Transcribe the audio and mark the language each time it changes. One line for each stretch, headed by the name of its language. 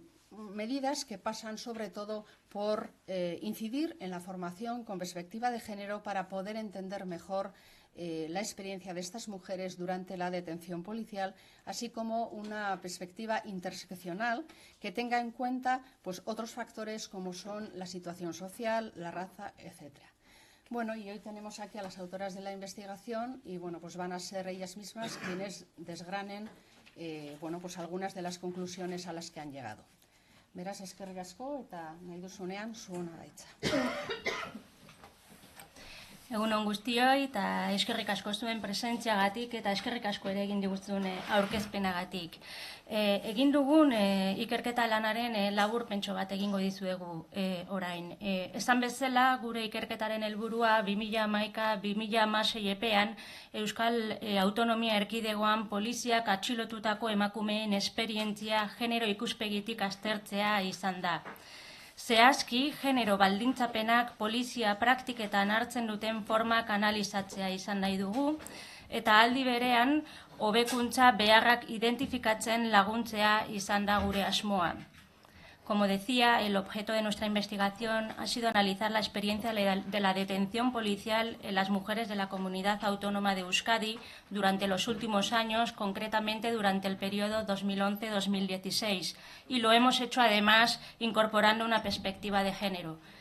Spanish: medidas que pasan sobre todo por incidir en la formación con perspectiva de género para poder entender mejor la experiencia de estas mujeres durante la detención policial, así como una perspectiva interseccional que tenga en cuenta pues, otros factores como son la situación social, la raza, etcétera. Bueno, y hoy tenemos aquí a las autoras de la investigación y bueno, pues van a ser ellas mismas quienes desgranen bueno, pues algunas de las conclusiones a las que han llegado.
Basque: Beraz, eskerrik asko eta nahi duzunean zuona daitza. Egun on guztioi eta eskerrik asko zuen presentziagatik eta eskerrik asko ere egin diguzun aurkezpenagatik. Egin dugun ikerketa lanaren laburpentxo bat egingo dizuegu orain. Esan bezala, gure ikerketaren helburua 2011-2016 epean Euskal Autonomia Erkidegoan poliziak atxilotutako emakumeen esperientzia genero ikuspegitik aztertzea izan da. Zehazki, genero baldintzapenak polizia praktiketan hartzen duten formak analizatzea izan nahi dugu, eta aldi berean, hobekuntza beharrak identifikatzen laguntzea izan da gure asmoa.
Spanish: Como decía, el objeto de nuestra investigación ha sido analizar la experiencia de la detención policial en las mujeres de la Comunidad Autónoma de Euskadi durante los últimos años, concretamente durante el periodo 2011-2016, y lo hemos hecho además incorporando una perspectiva de género.